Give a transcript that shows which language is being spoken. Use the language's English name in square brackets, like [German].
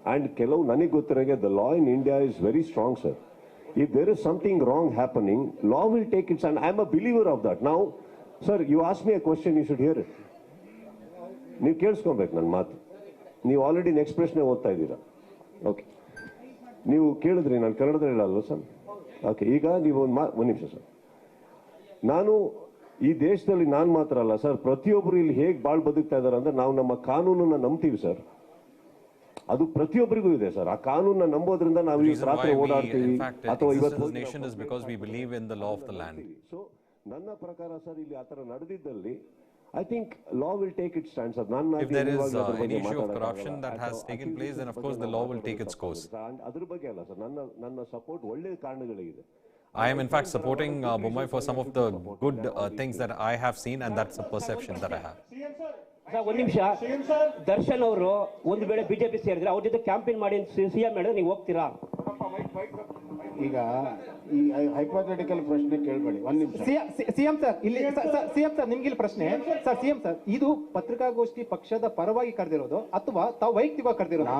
[English] and [Kannada] ಕೆಲವು ನನಗೆ ಗೊತ್ತಿರೋಗೆ [English] The law in India is very strong, sir. If there is something wrong happening, law will take its, and I am a believer of that. Now, sir, you ask me a question, you should hear it. [Kannada] ನೀವು ಕೇಳಿಸ್ಕೊಬೇಕು ನನ್ನ ಮಾತು. ನೀವು already next ಪ್ರಶ್ನೆ ಓದ್ತಾ ಇದ್ದೀರಾ. Okay, ನೀವು ಕೇಳಿದ್ರಿ, ನಾನು ಕನ್ನಡದಲ್ಲಿ ಹೇಳಲ್ವ ಸರ್? ಓಕೆ, ಈಗ ನೀವು ಒಂದು ನಿಮಿಷ ಸರ್. ನಾನು ಈ ದೇಶದಲ್ಲಿ ನಾನು ಮಾತ್ರ ಅಲ್ಲ ಸರ್, ಪ್ರತಿಯೊಬ್ಬರು ಇಲ್ಲಿ ಹೇಗೆ ಬಾಳ್ ಬದುಕ್ತಾ ಇದ್ದಾರೆ ಅಂದ್ರೆ, ನಾವು ನಮ್ಮ ಕಾನೂನನ್ನ ನಂಬ್ತೀವಿ ಸರ್. ಅದು ಪ್ರತಿಯೊಬ್ಬರಿಗೂ ಇದೆ ಸರ್. ಆ ಕಾನೂನನ್ನ ನಂಬೋದ್ರಿಂದ ನಾವು ಈ ರಾತ್ರಿ ಓಡಾಡ್ತೀವಿ ಅಥವಾ ಇವತ್ತು [English] nation is because we believe in the law of the land. [Kannada] So ನನ್ನ ಪ್ರಕಾರ ಸರ್, ಇಲ್ಲಿ ಆ ತರ ನಡೆದಿದ್ದಲ್ಲಿ [English] I think law will take its stand, sir. If there is any issue of corruption that has taken place, then of course the law will take its course. [Kannada] ಅದ್ರ ಬಗ್ಗೆ ಅಲ್ಲ sir, ನನ್ನ support ಒಳ್ಳೆ ಕಾರಣಗಳಿದೆ. [English] I am in fact supporting Bommai for some of the good things that I have seen, and that's a perception that I have. [Kannada] ಒಂದು ನಿಮಿಷ. ದರ್ಶನ್ ಅವರು ಒಂದು ವೇಳೆ ಬಿಜೆಪಿ ಸೇರಿದ್ರೆ ಅವ್ರ ಜೊತೆ ಕ್ಯಾಂಪೇನ್ ಮಾಡಿ ಸಿಎಂ ಹೇಳಿದ್ರೆ ನೀವು ಹೋಗ್ತೀರಾ? ಈಗ ಈ ಹೈಪೋಥೆಟಿಕಲ್ ಪ್ರಶ್ನೆ ಕೇಳಬೇಡಿ. ಒಂದು ನಿಮಿಷ. ಸಿಎಂ ಸರ್ ಇಲ್ಲಿ ಸಿಎಂ ಸರ್ ನಿಮ್ಗೆ ಇಲ್ಲಿ ಪ್ರಶ್ನೆ ಸರ್. ಸಿಎಂ ಸರ್, ಇದು ಪತ್ರಿಕಾಗೋಷ್ಠಿ ಪಕ್ಷದ ಪರವಾಗಿ ಕರೆದಿರೋದು ಅಥವಾ ತಾವು ವೈಯಕ್ತಿಕವಾಗಿ ಕರೆದಿರೋದು?